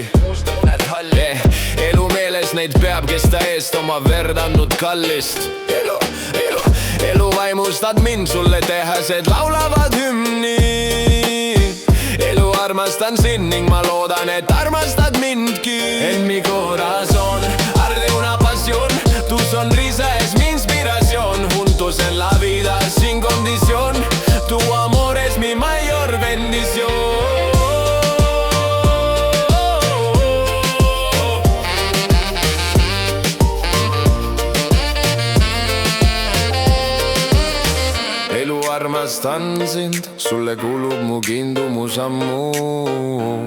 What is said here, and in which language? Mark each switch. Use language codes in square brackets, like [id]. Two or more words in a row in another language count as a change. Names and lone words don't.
[et] Elu meeles neid peab, kes ta eest oma verd andnud kallist. Elu vaimustad mind, sulle tehased laulavad hümni. Elu armastan sind ning ma loodan, et armastad mindki. [es] En mi corazón arde una pasión, tu sonrisa es mi inspiración. Juntos en la vida sin condición, tu amor es mi mayor bendición. [et] Elu armastan sind, sulle kuulub mu kiindumus ammu.